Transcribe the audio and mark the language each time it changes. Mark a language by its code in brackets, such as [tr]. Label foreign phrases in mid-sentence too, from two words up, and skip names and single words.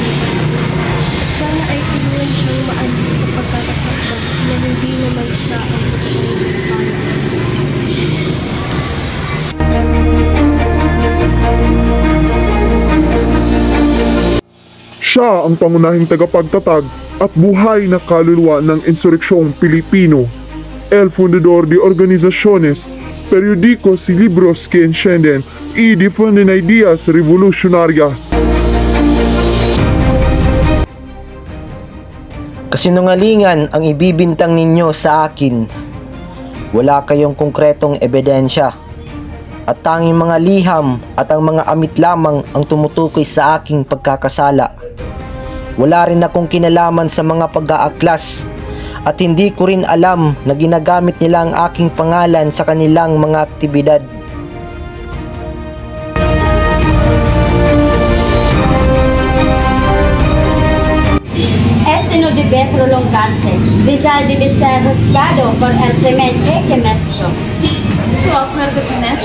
[tl] Sana ay tulungan siyang maalis sa pagkakasaktan na hindi naman siya ang totoong sana. Siya ang pangunahing tagapagtatag at buhay na kaluluwa ng insureksyong Pilipino. [es] El fundador de organizaciones, periódicos y libros que encienden y difunden ideas revolucionarias. [tl] Kasinungalingan ang ibibintang ninyo sa akin. Wala kayong konkretong ebidensya. At tanging mga liham at ang mga amit lamang ang tumutukoy sa aking pagkakasala. Wala rin akong kinalaman sa mga pag-aaklas at hindi ko rin alam na ginagamit nila ang aking pangalan sa kanilang mga aktibidad. [es] Este no debe prolongarse. Rizal debe ser juzgado por el crimen que cometió. Su acuerdo con eso.